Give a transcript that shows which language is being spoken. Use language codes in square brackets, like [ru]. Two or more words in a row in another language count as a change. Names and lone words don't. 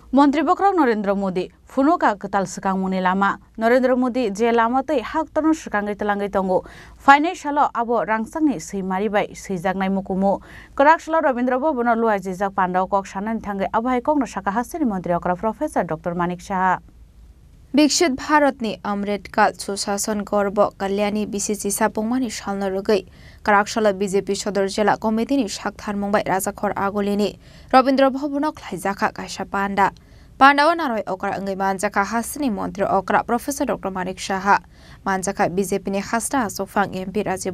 [trp] মন্ত্রী বক্রক নরেন্দ্র মোদী ফুনুকা কতাল সকাংমুনি লামা নরেন্দ্র মোদী যে লামাতৈ হাকতনো সকাঙ্গै তলাঙ্গै tongo ফাইনাই সালো আবো রাংসাংনি সৈমারিবাই সৈজাকনাই মুকুমু করাকশাল রবীন্দ্র ভবন লুয়াই জিজাক পান্ডাও কক সানানি थांगै আবহাই কংনো সাকা হাসিনি মন্ত্রী অকরা প্রফেসর ডক্টর মানিক সাহা विकसित भारतनि अमृतकाल सुशासन गर्व कल्याणी बीसीसी सापुंगमानि सालनो रुगै कराकशाला बीजेपी सदर जिल्ला कमिटिनि साकथार मुंबाइ राजाखर आगलिनि रवीन्द्र भवनाव ख्लाइजाखा कायसा पान्डावा नारय अकरा अंगै मानजाखा हासिनि मन्त्री अकरा प्रोफेसर डक्टर मानिक साहा मानजाखा बीजेपीनि हास्टा आसोफां एमपी राजीव